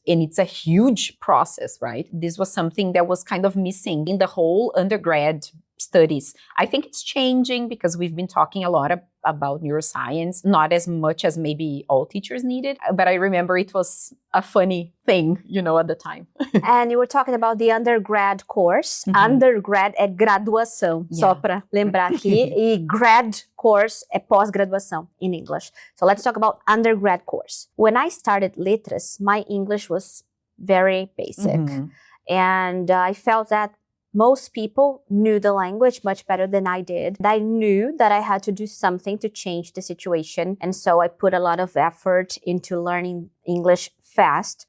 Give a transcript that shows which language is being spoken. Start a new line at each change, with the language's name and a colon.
English: And it's a huge process, right? This was something that was kind of missing in the whole undergrad studies. I think it's changing because we've been talking a lot about neuroscience, not as much as maybe all teachers needed. But I remember it was a funny thing, at the time. And you were talking about the undergrad course.
Portuguese: Undergrad é graduação, só para lembrar aqui. E grad course é pós-graduação
English: in English. So let's talk about undergrad course. When I started Letras, my English was very basic. And I felt that most people knew the language much better than I did. I knew that I had to do something to change the situation. And so I put a lot of effort into learning English fast.